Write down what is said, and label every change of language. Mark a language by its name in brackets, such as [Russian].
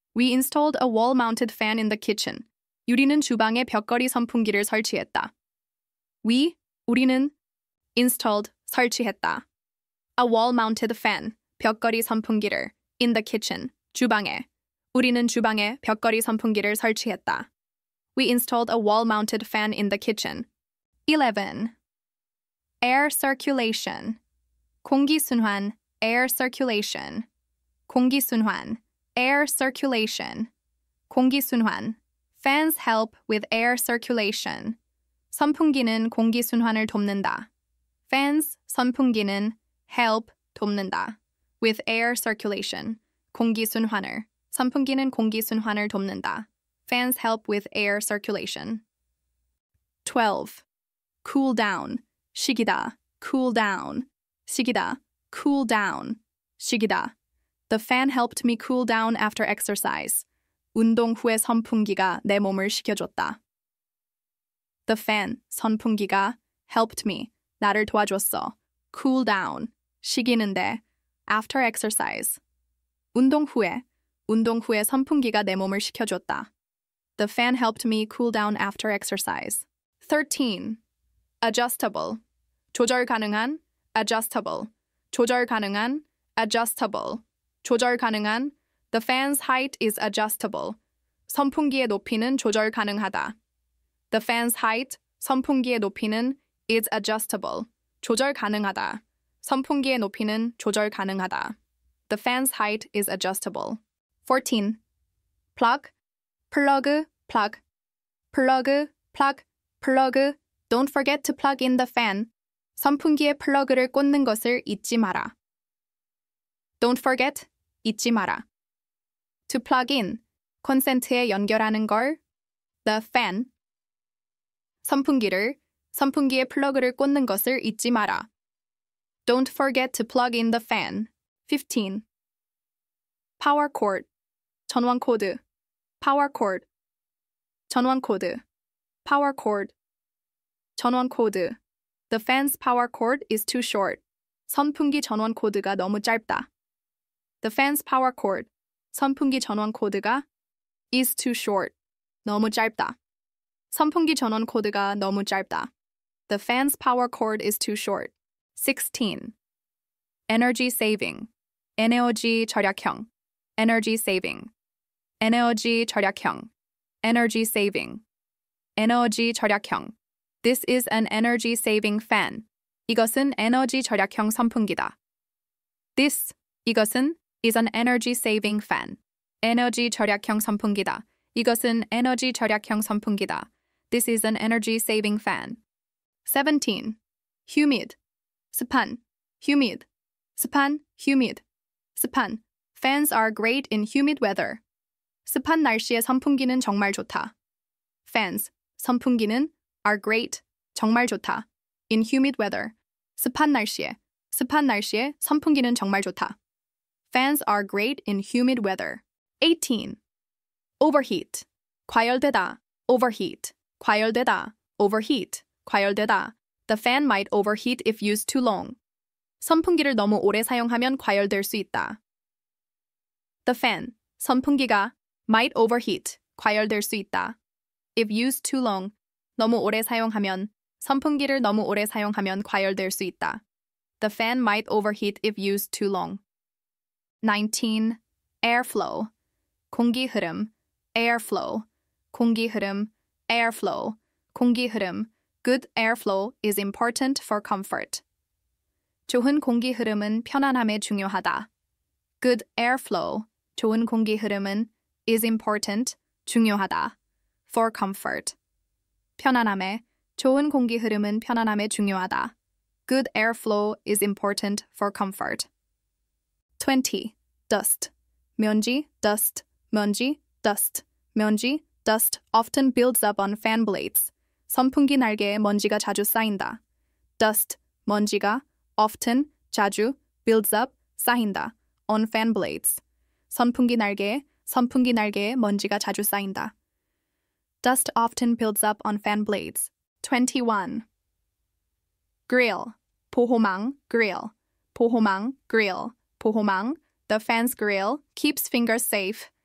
[English] We installed a wall-mounted fan in the kitchen. [Korean] 유리는 주방에 벽걸이 선풍기를 설치했다. 우리는 installed, 설치했다. [English] A wall-mounted fan, [Korean] 벽걸이 선풍기를 [English] in the kitchen, [Korean] 주방에. 우리는 주방에 벽걸이 선풍기를 설치했다. [English] We installed a wall-mounted fan in the kitchen. 11. Air circulation. 공기순환, air circulation. 공기순환, air circulation. [Korean] 공기순환. [English] Fans help with air circulation. [Korean] 선풍기는 공기순환을 돕는다. Fans, 선풍기는 help, 돕는다. [English] With air circulation. 공기순환을. [Korean] 선풍기는 공기순환을 돕는다. [English] Fans help with air circulation. 12. Cool down. 식이다. Cool down. 식이다. cool down. 식이다. The fan helped me cool down after exercise. [Korean] 운동 후에 선풍기가 내 몸을 식혀줬다. [English] The fan, [Korean] 선풍기가 [English] helped me, [Korean] 나를 도와줬어. [English] cool down, 식이는데 after exercise. [Korean] 운동 후에 선풍기가 내 몸을 식혀줬다. [English] The fan helped me cool down after exercise. 13. Adjustable. [Korean] 조절 가능한, adjustable. 조절 가능한, adjustable. 조절 가능한. [English] The fan's height is adjustable. [Korean] 선풍기의 높이는 조절 가능하다. [English] The fan's height, [Korean] 선풍기의 높이는 [English] is adjustable. [Korean] 조절 가능하다. 선풍기의 높이는 조절 가능하다. [English] The fan's height is adjustable. 14. Plug, plug, plug. plug, plug, plug. Don't forget to plug in the fan. [Korean] 선풍기에 플러그를 꽂는 것을 잊지 마라. [English] Don't forget, [Korean] 잊지 마라. [English] To plug in, [Korean] 콘센트에 연결하는 걸. [English] The fan. [Korean] 선풍기에 플러그를 꽂는 것을 잊지 마라. [English] Don't forget to plug in the fan. 15. Power cord, 전원 코드. Power cord, 전원 코드. Power cord, 전원 코드. The fan's power cord is too short. [Korean] 선풍기 전원 코드가 너무 짧다. [English] The fan's power cord, [Korean] 선풍기 전원 코드가 [English] is too short. [Korean] 너무 짧다. 선풍기 전원 코드가 너무 짧다. [English] The fan's power cord is too short. 16. Energy saving. 에너지 절약형. Energy saving. [Korean] 에너지 절약형. Energy saving. 에너지 절약형. [English] This is an energy saving fan. [Korean] 이것은 에너지 절약형 선풍기다. [English] 이것은 is an energy saving fan. [Korean] 에너지 절약형 선풍기다. 이것은 에너지 절약형 선풍기다. [English] This is an energy saving fan. 17. Humid. 습한. Humid. 습한. Humid. 습한. Fans are great in humid weather. [Korean] 습한 날씨에 선풍기는 정말 좋다. [English] Fans. 선풍기는 are great. [Korean] 정말 좋다. [English] In humid weather. [Korean] 습한 날씨에 선풍기는 정말 좋다. [English] Fans are great in humid weather. 18. Overheat. 과열되다. Overheat. 과열되다. Overheat. 과열되다. The fan might overheat if used too long. [Korean] 선풍기를 너무 오래 사용하면 과열될 수 있다. [English] The fan. 선풍기가 might overheat. [Korean] 과열될 수 있다. [English] If used too long. [Korean] 너무 오래 사용하면 선풍기를 너무 오래 사용하면 과열될 수 있다. [English] The fan might overheat if used too long. 19. Airflow. 공기 흐름. Airflow. 공기 흐름. Airflow. 공기 흐름. Good airflow is important for comfort. [Korean] 좋은 공기 흐름은 편안함에 중요하다. [English] Good airflow. [Korean] 좋은 공기 흐름은 [English] is important. [Korean] 중요하다. [English] For comfort. [Korean] 편안함에. 좋은 공기 흐름은 편안함에 중요하다. [English] Good airflow is important for comfort. 20. Dust. 먼지, dust, 먼지, dust, 먼지, dust often builds up on fan blades. [Korean] 선풍기 날개에 먼지가 자주 쌓인다. [English] Dust, 먼지가 often, 자주, builds up, 쌓인다. On fan blades. [Korean] 선풍기 날개에 먼지가 자주 쌓인다. [English] Dust often builds up on fan blades. 21. Grill. 보호망, grill. [Korean] 보호망, grill. 보호망. [English] The fan's grill keeps fingers safe.